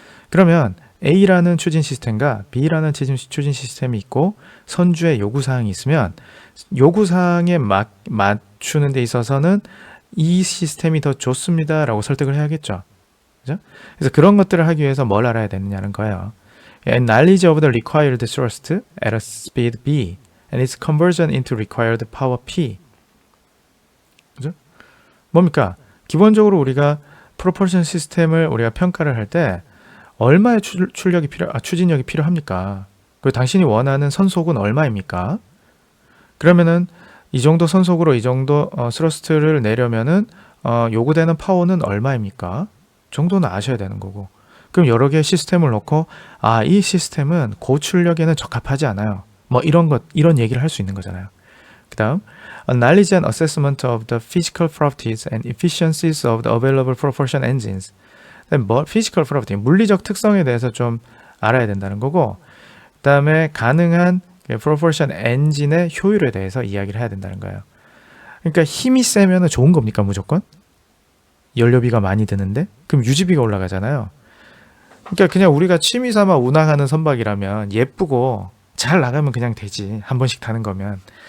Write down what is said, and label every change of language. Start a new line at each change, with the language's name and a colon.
Korean: 그러면 A라는 추진 시스템과 B라는 추진 시스템이 있고 선주의 요구사항이 있으면 요구사항에 맞추는 데 있어서는 이 시스템이 더 좋습니다 라고 설득을 해야겠죠. 그죠? 그래서 그런 것들을 하기 위해서 뭘 알아야 되느냐는 거예요.
English: Knowledge of the required thrust at a speed B and its conversion into required power P.
Korean: 그죠? 뭡니까? 기본적으로 우리가 프로폴션 시스템을 우리가 평가를 할 때 얼마의 추진력이 필요합니까? 그리고 당신이 원하는 선속은 얼마입니까? 그러면은 이 정도 선속으로 이 정도 스러스트를 내려면은 요구되는 파워는 얼마입니까? 정도는 아셔야 되는 거고. 그럼 여러 개의 시스템을 놓고 이 시스템은 고출력에는 적합하지 않아요. 뭐 이런 얘기를 할 수 있는 거잖아요. 그 다음
English: Knowledge and assessment of the physical properties and efficiencies of the available propulsion engines. physical property,
Korean: 물리적 특성에 대해서 좀 알아야 된다는 거고, 그 다음에 가능한 propulsion 엔진의 효율에 대해서 이야기를 해야 된다는 거예요. 그러니까 힘이 세면 좋은 겁니까 무조건? 연료비가 많이 드는데? 그럼 유지비가 올라가잖아요. 그러니까 그냥 우리가 취미 삼아 운항하는 선박이라면 예쁘고 잘 나가면 그냥 되지. 한 번씩 타는 거면.